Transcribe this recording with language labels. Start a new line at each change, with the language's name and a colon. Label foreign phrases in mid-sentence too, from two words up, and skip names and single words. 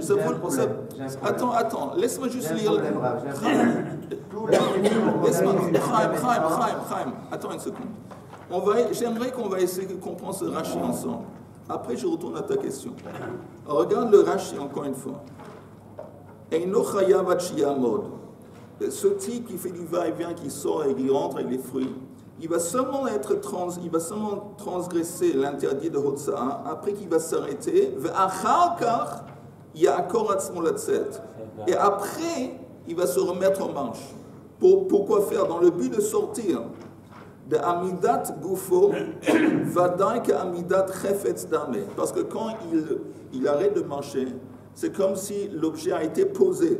French: J'ai un problème. Attends, laisse-moi juste J'ai un lire. problème, Rav, j'ai un problème. Tout la Laisse-moi. Chaim. Attends une seconde. J'aimerais qu'on va essayer de comprendre ce Rashi ensemble. Après, je retourne à ta question. Regarde le Rashi encore une fois.
Hebrew: אינו חייב עד שיעמוד.
French: Ce type qui fait du va-et-vient, qui sort et qui rentre avec les fruits, il va seulement transgresser l'interdit de Hotza'a après qu'il va s'arrêter.
Hebrew: ואחר כך יעקור עצמו לצאת.
French: Et après, il va se remettre en marche. Pourquoi faire? Dans le but de sortir de
Hebrew: עמידת גופו,
French: Vadai que
Hebrew: עמידת חפץ דמי.
French: Parce que quand il arrête de marcher, c'est comme si l'objet a été posé.